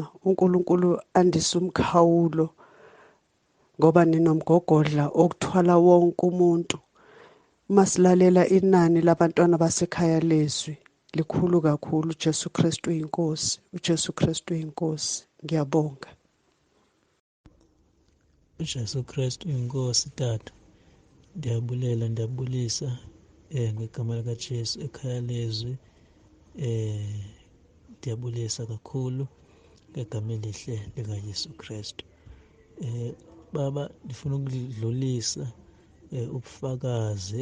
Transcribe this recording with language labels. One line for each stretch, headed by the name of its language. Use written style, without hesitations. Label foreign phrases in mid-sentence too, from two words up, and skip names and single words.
Zulu: uNkulunkulu andise umkhawulo ngoba ninomgogodla okuthwala wonke umuntu. Uma silalela inani labantwana basekhaya leZwi likhulu kakhulu. uJesu Kristu uyinkosi, uJesu Kristu uyinkosi. Ngiyabonga. uJesu Kristu uyinkosi tata.
Xhosa: Ndiyabulisa ngegama likaJesu ekhaya leZwi. Ndiyabulisa kakhulu ngegama elihle likaYesu Kristu. Baba ndifuna ukudlulisa ubufakazi.